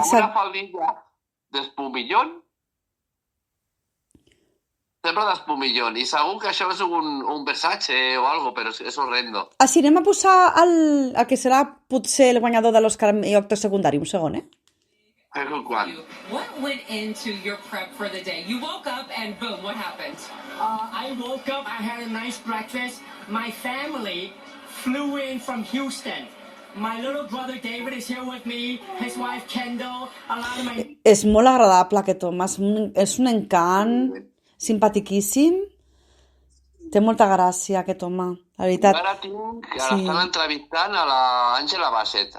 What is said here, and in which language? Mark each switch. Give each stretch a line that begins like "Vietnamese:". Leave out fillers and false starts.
Catalan: Exacte. faldilla d'espumillón. Sempre d'espumillón. I segur que això és un Versace o algo, però és horrendo. Així anem a posar el que serà potser el guanyador de l'Òscar i actor secundari. Un segon, Quan?
English: What went into your prep for the day? You woke up and boom, what happened? I woke up, I had a nice breakfast. My family flew in from Houston. My little brother David is here with me, his wife Kendall, a lot of my...
Catalan: És molt agradable aquest home, és un encant, simpatiquíssim. Té molta gràcia aquest home, la veritat. Ara tinc que l'estan entrevistant a l'Àngela Bassett.